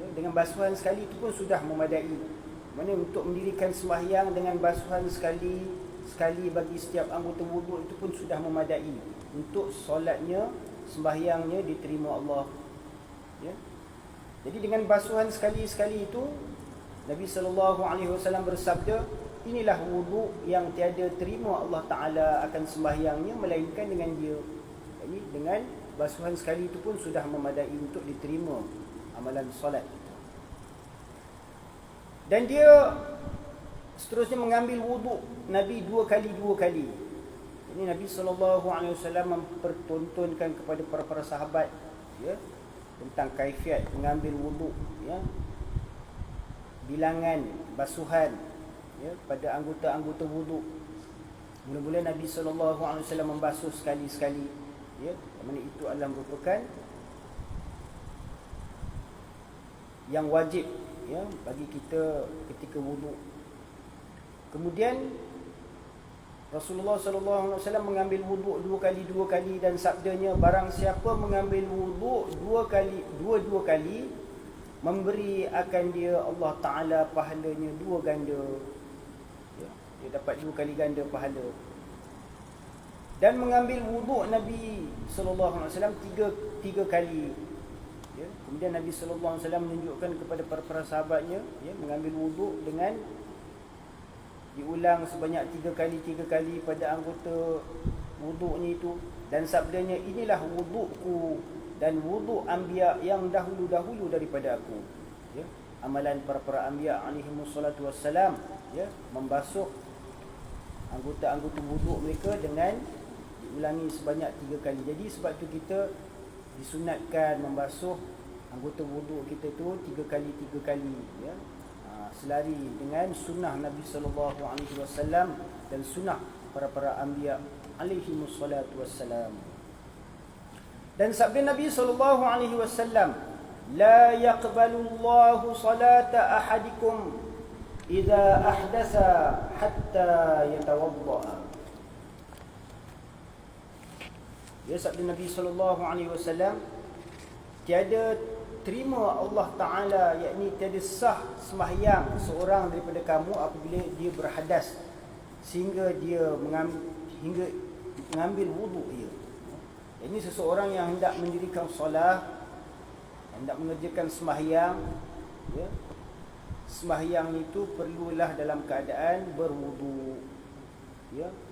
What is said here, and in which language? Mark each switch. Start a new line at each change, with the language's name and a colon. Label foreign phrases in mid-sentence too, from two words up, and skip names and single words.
Malay: Dengan basuhan sekali itu pun sudah memadai. Mana untuk mendirikan sembahyang dengan basuhan sekali bagi setiap anggota wuduk itu pun sudah memadai untuk solatnya, sembahyangnya diterima Allah, ya. Jadi dengan basuhan sekali-sekali itu Nabi
Arabic: صلى الله عليه وسلم
Malay: bersabda, inilah wuduk yang tiada terima Allah Taala akan sembahyangnya melainkan dengan dia. Jadi dengan basuhan sekali itu pun sudah memadai untuk diterima amalan solat. Dan dia seterusnya mengambil wuduk Nabi 2 kali. Ini Nabi
Arabic: صلى الله عليه وسلم
Malay: mempertontonkan kepada para sahabat, ya, tentang kaifiat mengambil wuduk, ya, bilangan basuhan, ya, pada anggota-anggota wuduk. Mula-mula Nabi
Arabic: صلى الله عليه وسلم
Malay: membasuh sekali-sekali, ya, mana itu adalah merupakan yang wajib, ya, bagi kita ketika wuduk. Kemudian Rasulullah
Arabic: صلى الله عليه وسلم
Malay: mengambil wuduk 2 kali dan sabdanya, barang siapa mengambil wuduk 2 kali, memberi akan dia Allah Taala pahalanya 2 ganda, ya, dia dapat 2 kali ganda pahala. Dan mengambil wuduk Nabi
Arabic: صلى الله عليه وسلم
Malay: 3 kali, ya. Kemudian Nabi
Arabic: صلى الله عليه وسلم
Malay: menunjukkan kepada para sahabatnya, ya, mengambil wuduk dengan diulang sebanyak 3 kali pada anggota wuduknya itu. Dan sabdanya, inilah wudukku dan wuduk anbiya yang dahulu-dahulu daripada aku. Ya, amalan para anbiya
Arabic: عليهم الصلاة والسلام,
Malay: ya, membasuh anggota-anggota wuduk mereka dengan diulangi sebanyak 3 kali. Jadi sebab tu kita disunatkan membasuh anggota wuduk kita tu 3 kali, ya. Selari dengan sunnah Nabi
Arabic: صلى الله عليه وسلم
Malay: dan sunnah para anbiya
Arabic: عليهم الصلاة والسلام.
Malay: Dan sabda Nabi
Arabic: صلى الله عليه وسلم لا يقبل الله صلاة أحدكم إذا أحدث حتى يتوضأ.
Malay: Ya, sabda Nabi
Arabic: صلى الله عليه وسلم,
Malay: tiada terima Allah Taala, yakni tiada sah sembahyang seorang daripada kamu apabila dia berhadas sehingga dia mengambil wuduk dia. Ini seseorang yang hendak mendirikan solat, hendak mengerjakan sembahyang, ya, sembahyang itu perlulah dalam keadaan berwuduk, ya.